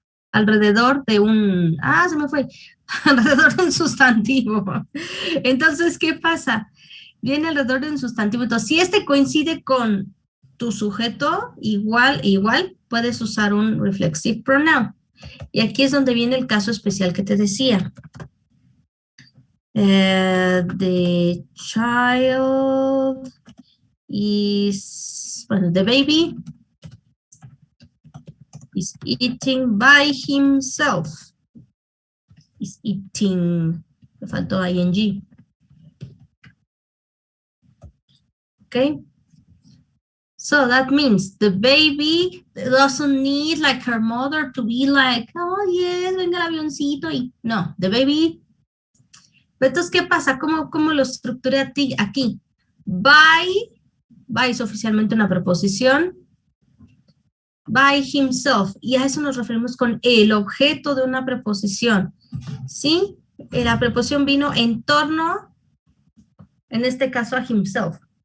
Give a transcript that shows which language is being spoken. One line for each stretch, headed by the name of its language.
Spanish: Alrededor de un, se me fue, alrededor de un sustantivo. Entonces, ¿qué pasa? Viene alrededor de un sustantivo. Entonces, si coincide con tu sujeto, igual, puedes usar un reflexive pronoun. Y aquí es donde viene el caso especial que te decía.
English: The child is, bueno, the baby is eating by himself. Is eating,
Spanish: me faltó ing.
English: Okay? So that means the baby doesn't need like her mother to be like, oh yes,
Spanish: venga el avioncito. No,
English: the baby.
Spanish: Pero entonces, ¿qué pasa? ¿Cómo lo estructuré aquí? By es oficialmente una preposición.
English: By himself.
Spanish: Y a eso nos referimos con el objeto de una preposición. ¿Sí? La preposición vino en torno, en este caso, a himself.